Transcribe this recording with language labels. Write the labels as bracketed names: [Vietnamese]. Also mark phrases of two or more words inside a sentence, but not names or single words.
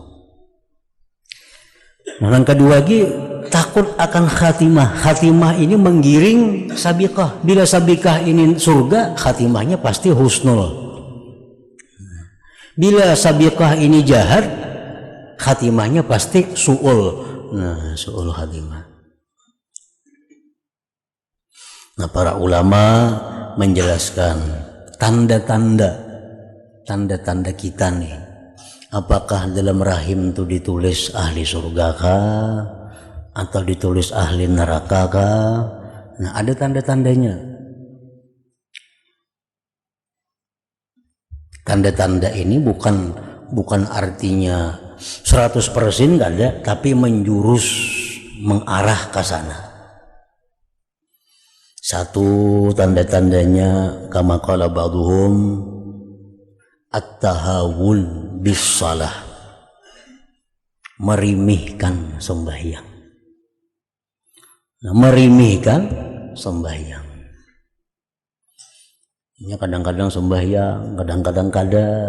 [Indonesian] Nah yang kedua lagi takut akan khatimah. Khatimah ini menggiring sabikah. Bila sabikah ini surga, khatimahnya pasti husnul. Bila sabikah ini jahat, khatimahnya pasti su'ul. [Arabic] Nah, سوء الخاتمة. [Indonesian] Nah, para ulama menjelaskan tanda-tanda kita nih. Apakah dalam rahim itu ditulis ahli surga kah? Atau ditulis ahli neraka kah? Nah, ada tanda-tandanya. Tanda-tanda ini bukan artinya 100% enggak ada, tapi mengarah ke sana. Satu tanda-tandanya [Arabic] كما قال بعضهم التهاون بالصلاة, [Indonesian] merimihkan sembahyang. Nah, merimihkan sembahyang. Ini kadang-kadang sembahyang, kadang-kadang kada.